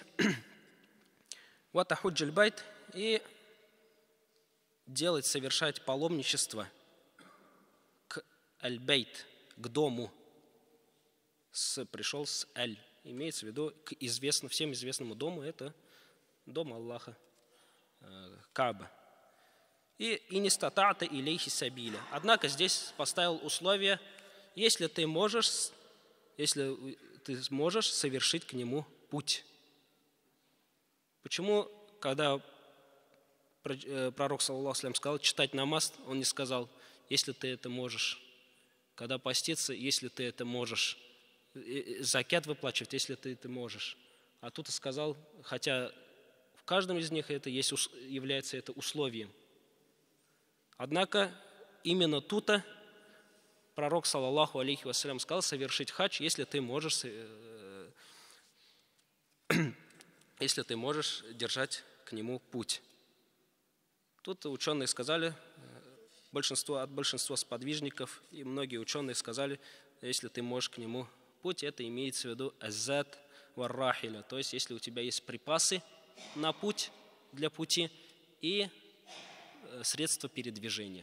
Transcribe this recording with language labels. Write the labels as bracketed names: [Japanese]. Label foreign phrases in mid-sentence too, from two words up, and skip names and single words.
[Arabic] وحج البيت, [Russian] и совершать паломничество к аль-бейт, к дому. Пришел с аль. Имеется в виду к всем известному дому, это дом Аллаха, Кааба. [Arabic] من استطاع إليه سبيلا. [Russian] Однако здесь поставил условие, если ты сможешь совершить к нему путь. Почему, когда пророк, [Arabic] صلى الله عليه وسلم, [Russian] сказал читать намаз, он не сказал, если ты это можешь. Когда поститься, если ты это можешь. Закят выплачивать, если ты это можешь. А тут и сказал, хотя в каждом из них является это условием. Однако именно тут пророк, [Arabic] صلى الله عليه وسلم, [Russian] сказал совершить хадж, если ты можешь держать к нему путь. Тут ученые сказали, от большинства сподвижников, и многие ученые сказали, если ты можешь к нему путь, это имеется в виду [Arabic] الزاد والراحلة, [Russian] то есть если у тебя есть припасы на путь, для пути, и средства передвижения.